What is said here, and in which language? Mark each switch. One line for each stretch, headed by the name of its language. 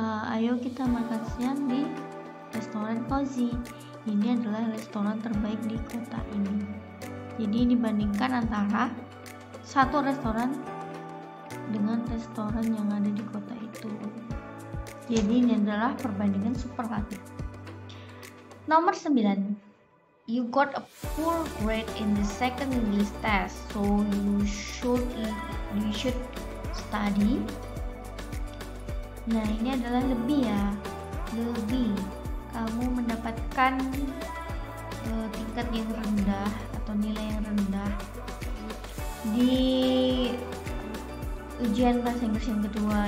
Indonesian: Ayo kita makan siang di restoran cozy. Ini adalah restoran terbaik di kota ini. Jadi dibandingkan antara satu restoran dengan restoran yang ada di kota itu. Jadi ini adalah perbandingan superlatif.
English: Nomor 9, you got a poor grade in the second English test, so you should study.
Indonesian: Nah, ini adalah lebih ya, lebih. Kamu mendapatkan tingkat yang rendah atau nilai yang rendah di ujian bahasa Inggris yang kedua.